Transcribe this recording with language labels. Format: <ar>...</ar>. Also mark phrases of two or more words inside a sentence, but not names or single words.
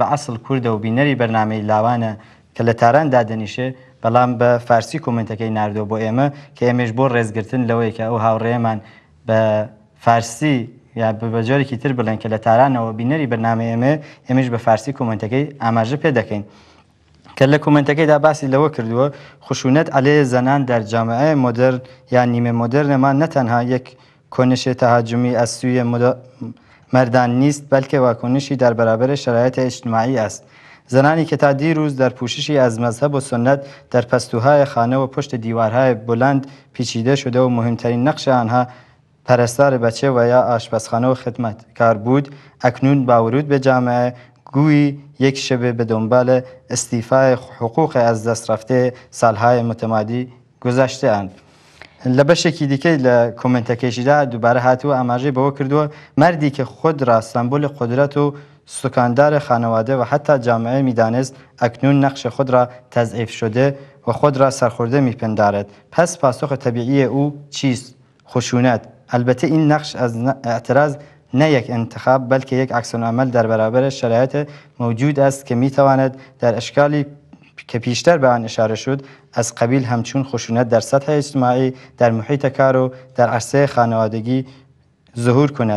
<ckb>ئەسڵ کوردە و بینەری بەرنامەی لاوانە کە لە تاران دادەنیشێ بەڵام بە فارسی کۆمنتەکەی ناردووە بۆ ئێمە کە ئێمەش بۆ ڕێزگرتن لەوەی کە ئەو هاوڕێمان بە فارسی یا بە جۆرێکی تر بڵێن کە لە تارانەوە بینەری بەرنامە ئێمەش بە فارسی کۆمنتەکەی ئاماژە پێ دەکەین کە لە کۆمنتەکەیدا باسی لەوە کردووە</ckb> <fa>خشونەت عەلەیە زەنان در جامعه مدرن یا نیمه مدرنمان نه تنها یک کنش تهاجمی از سوی مردان نیست بلکه واکنشی در برابر شرایط اجتماعی است. زنانی که تا دیروز در پوششی از مذهب و سنت در پستوهای خانه و پشت دیوارهای بلند پیچیده شده و مهمترین نقش آنها پەرستار بەچێ و یا ئاشپەزخانە و خدمەت کاربوود اکنون باورود به جامعه گویی یک شبه به دنبال استیفای حقوق از دست رفته سالهای متمادی گذشته اند.</fa> <ckb>لە بەشێکی دیکەی لە کۆمنتەکەشیدا دووبارە هاتووە ئاماژەی بەوە کردووە</ckb> <fa>مردی که خود را سمبل قدرت و سکاندار خانواده و حتی جامعه میدانست اکنون نقش خود را تضعیف شده و خود را سرخورده میپندارد. پس پاسخ طبیعی او چیست؟ خشونت. البته این نقش از اعتراض نه یک انتخاب بلکه یک عکس‌العمل در برابر شرایط موجود است که میتواند در اشکالی که پیشتر به آن اشاره شد از قبیل همچون خشونت در سطح اجتماعی، در محیط کار و در عرصه خانوادگی ظهور کند.</fa>